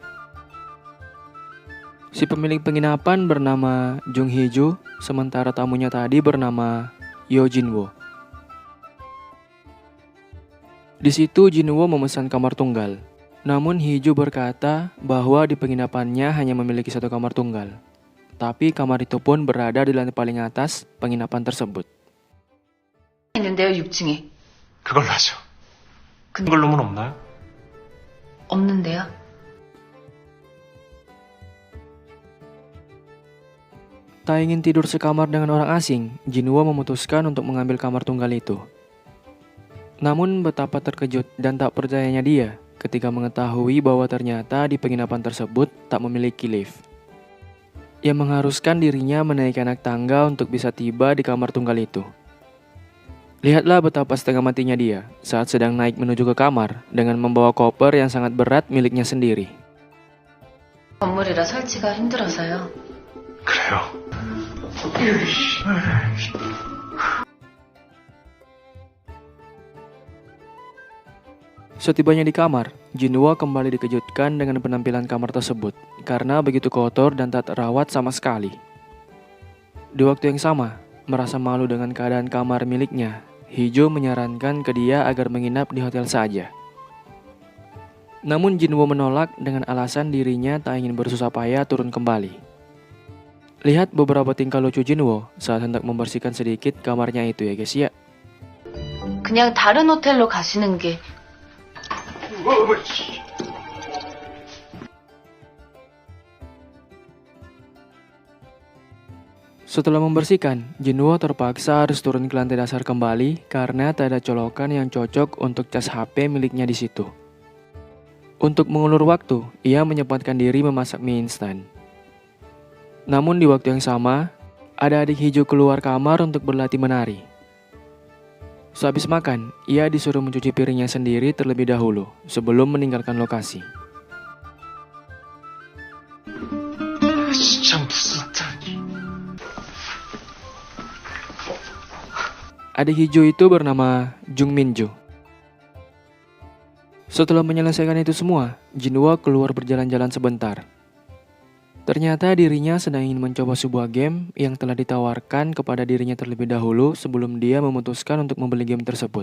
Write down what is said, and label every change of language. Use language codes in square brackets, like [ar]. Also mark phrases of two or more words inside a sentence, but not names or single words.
[id] Si pemilik penginapan bernama Jung Hee-joo, sementara tamunya tadi bernama Yo Jin-woo. Di situ Jin-woo memesan kamar tunggal. Namun Hee-joo berkata bahwa di penginapannya hanya memiliki satu kamar tunggal. Tapi kamar itu pun berada di lantai paling atas penginapan tersebut. [ko] 있는데요, 6층에. 그걸로 하죠. 큰 걸로는 없나요? 없는데요. [id] Tak ingin tidur sekamar dengan orang asing, Jin-woo memutuskan untuk mengambil kamar tunggal itu. Namun betapa terkejut dan tak percayanya dia ketika mengetahui bahwa ternyata di penginapan tersebut tak memiliki lift, yang mengharuskan dirinya menaiki anak tangga untuk bisa tiba di kamar tunggal itu. Lihatlah betapa setengah matinya dia saat sedang naik menuju ke kamar dengan membawa koper yang sangat berat miliknya sendiri. [ko] 건물이라 설치가 힘들어서요. 그래요. [id] Setibanya di kamar, Jin-woo kembali dikejutkan dengan penampilan kamar tersebut karena begitu kotor dan tak terawat sama sekali. Di waktu yang sama, merasa malu dengan keadaan kamar miliknya, Hee-joo menyarankan ke dia agar menginap di hotel saja. Namun Jin-woo menolak dengan alasan dirinya tak ingin bersusah payah turun kembali. Lihat beberapa tingkah lucu Jin-woo saat hendak membersihkan sedikit kamarnya itu ya guys ya. [ko] 그냥 다른 호텔로 가시는 게 [id] Setelah membersihkan, Jin-woo terpaksa harus turun ke lantai dasar kembali karena tak ada colokan yang cocok untuk cas HP miliknya di situ. Untuk mengulur waktu, ia menyempatkan diri memasak mie instan. Namun di waktu yang sama, ada adik Hee-joo keluar kamar untuk berlatih menari. Sehabis makan, ia disuruh mencuci piringnya sendiri terlebih dahulu sebelum meninggalkan lokasi. [ko] 진짜 무슨 짠이. [id] Adik Hee-joo itu bernama Jung Min-joo. Setelah menyelesaikan itu semua, Jin-woo keluar berjalan-jalan sebentar. Ternyata dirinya sedang ingin mencoba sebuah game yang telah ditawarkan kepada dirinya terlebih dahulu sebelum dia memutuskan untuk membeli game tersebut.